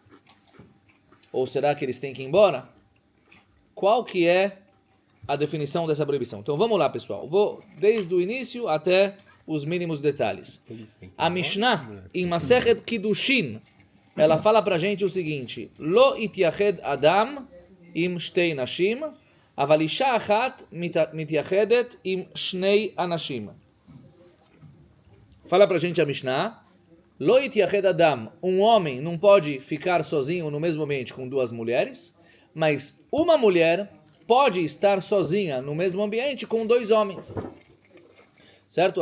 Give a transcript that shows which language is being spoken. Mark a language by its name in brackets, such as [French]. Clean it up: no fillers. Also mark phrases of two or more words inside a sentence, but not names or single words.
[Portuguese] Ou será que eles têm que ir embora? Qual que é a definição dessa proibição? Então vamos lá, pessoal. Vou desde o início até os mínimos detalhes. A Mishnah, em Masechet Kiddushin, ela fala pra gente o seguinte: [Hebrew] לא יתייחד אדם עם שתי נשים, אבל אשה אחת מתייחדת עם שני אנשים. [Portuguese] Fala pra gente a Mishnah: [Hebrew] לא יתייחד אדם, [Portuguese] um homem não pode ficar sozinho no mesmo ambiente com 2 mulheres, mas uma mulher pode estar sozinha no mesmo ambiente com 2 homens. Certo?